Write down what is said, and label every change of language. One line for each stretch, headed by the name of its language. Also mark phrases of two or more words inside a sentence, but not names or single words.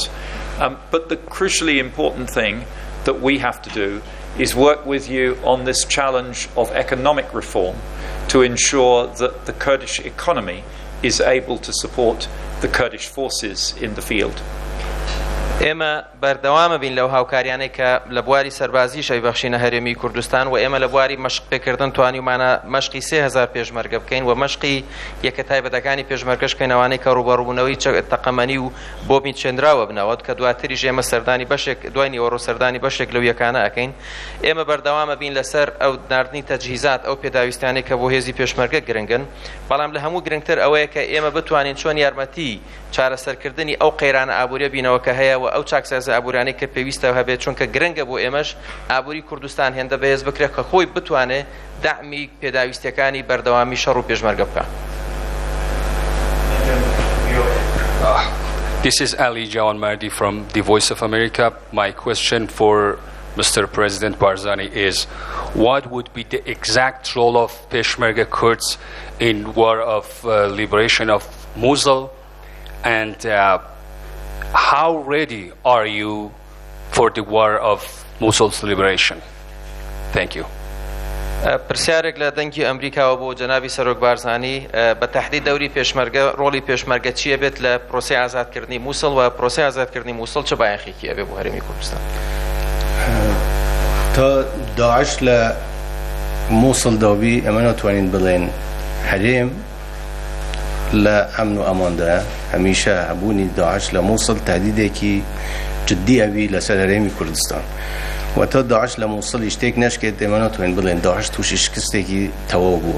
English: But the crucially important thing that we have to do is work with you on this challenge of economic reform to ensure that the Kurdish economy is able to support the Kurdish forces in the field.
Central Kurdish: ئێمە بەردەوامە بین لەو هاوکاریانەی کە لە بواری سەربازی شەوی بەخشینە هەرێمی کوردستان و ئێمە لە بواری مەشق پێکردن توانیمانە مەشقی 3000 پێشمەرگە بکەین و مەشقی یەکە تایبەتەکانی پێشمەرگەش بکەینەوانەی کە ڕوبەڕووبوونەوەی تەقەمەنی و بۆمی چێندراوە بنەوەت کە دواتریش ئێمە سەردانی بەشێک دوای نیوەڕۆ سەردانی بەشێک لەو یەکانە ئەەکەین. ئێمە بەردەوامە بین لەسەر ئەو ناردنی تەجهیزات ئەو پێداویستانەی کە بۆ هێزی پێشمەرگە گرنگن، بەڵام لە هەموو گرنگتر ئەوەیە کە ئێمە بتوانین چۆن یارمەتی چارەسەرکردنی ئەو قەیرانە ئابووریە بینەوە کە هەیە و ئەو چاکسازە ئابوورانەی کە پێویستە هەبێت، چونکە گرنگە بۆ ئێمەش ئابووری کوردستان هێندە بەهێز بکرێت کە خۆی بتوانێت داعمی پێداویستەکانی بەردەوامی شەڕ و پێشمەرگە بکات.
English: This is Ali Jawan Mardi from the Voice of America. My question for Mr. President Barzani is, what would be the exact role of Peshmerga Kurds in war of liberation of Mosul, and how ready are you for the war of Mosul's liberation? Thank you.
Central Kurdish: پرسیارێک لە دەنگی ئەمریکاوە بۆ جەنابی سەرۆک بارزانی بە تەحدید دەوری پێشمەرگە ڕۆڵی پێشمەرگە چیە بێت لە پرۆسەی ئازادکردنی مووسڵ و پرۆسەی ئازادکردنی مووسڵ چه بایەخێکی ئەبێ بۆ هەرێمی کوردستان؟ تا داعش لە مووسڵ دابی ئەمە ناتوانین بڵێن هەرێم لە ئەمن و ئەماندە هەمیشە هەبوونی داعش لە مووسڵ تهدیدێکی جدی ئەوی لەسەر هەرێمی کوردستان و تا داعش لە مووسڵی شتێک نەشکێت ئێمە ناتوانین بڵێن داعش تووشی شکستێکی تەواو بووە.